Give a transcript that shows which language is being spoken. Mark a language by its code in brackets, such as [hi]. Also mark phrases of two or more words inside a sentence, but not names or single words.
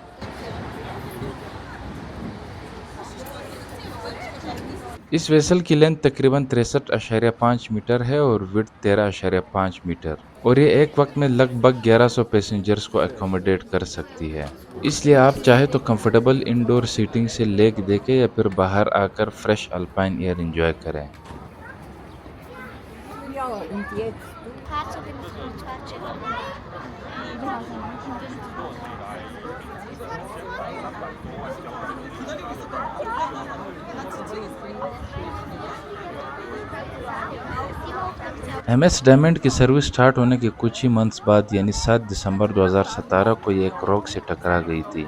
[hi] इस वेसल की लेंथ तकरीबन 63.5 मीटर है और विड्थ 13.5 मीटर, और ये एक वक्त में लगभग 1100 पैसेंजर्स को एकोमोडेट कर सकती है। इसलिए आप चाहे तो [en] comfortable indoor seating [hi] से लेक देखें या फिर बाहर आकर [en] fresh alpine air enjoy [hi] करें। [de] Ja, und jetzt? Herzog in de [hi] MS डायमंड की [en] service start [hi] होने के कुछ ही मंथ्स बाद, यानी 7 दिसंबर 2017 को ये एक रॉक से टकरा गई थी।